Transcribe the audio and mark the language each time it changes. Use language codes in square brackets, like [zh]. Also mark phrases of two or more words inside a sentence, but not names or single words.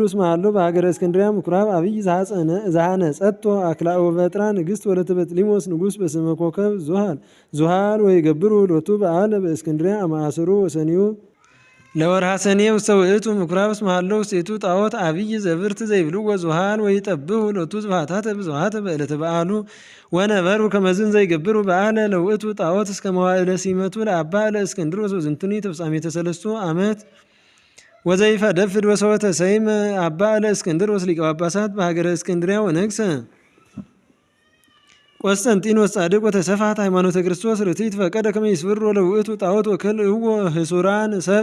[gez] እስመ ሀሎ በሀገረ እስክንድርያ ምኩራብ አብይ ዘሐነጸቶ አክላኦ በጥራ ንግሥት ወለተ በጥሊሞስ ንጉሥ በስመ ኮከብ ዙሃል ወይገብሩ ሎቱ በዓለ በእስክንድርያ አማአስሩ ወሰኒዩ ለወርሃ ሰኔ ውስተ ውእቱ ምኩራብ እስመ ሀለው ውስቴቱ ጣዖት አብይ ዘብርት ዘይብልዎ ዙሃል ወይጠብሑ ሎቱ ጽባሐታተ ብዙኃተ በዕለተ በዓሉ ወነበሩ ከመዝን ዘይገብሩ በዓለ ለውእቱ ጣዖት እስከ መዋዕለ ሲመቱ ለአባ ለእስክንድሮስ ወዝንቱኒ ተፍጻሜተ ሰለስቱ ዓመት ወዘይፈደፍድ ወሰወተ ሰይመ አባ ለእስክንድሮስ ሊቀ ጳጳሳት በሀገረ እስክንድርያ ወነግሰ ቆስጠንጢኖስ ጻድቅ ወተሰፋት ሃይማኖተ ክርስቶስ ርቲት ፈቀደ ከመ ይስብሮ ለውእቱ ጣዖት ወከልእዎ ህሱራን ሰብ